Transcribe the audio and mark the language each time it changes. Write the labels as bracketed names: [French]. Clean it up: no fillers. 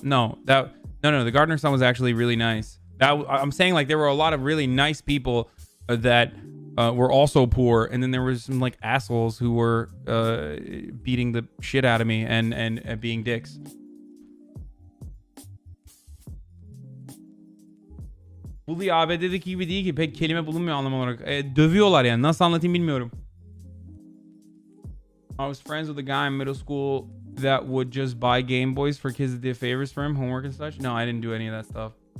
[English] No, the gardener's son was actually really nice. I'm saying like there were a lot of really nice people that were also poor, and then there was some like assholes who were beating the shit out of me and being dicks. [Turkish] Buluyor ABD'deki gibi değil ki, pek kelime bulunmuyor anlam olarak. Dövüyorlar yani, nasıl anlatayım bilmiyorum. [English] I was friends with a guy in middle school that would just buy Game Boys for kids that did favors for him, homework and such. No, I didn't do any of that stuff.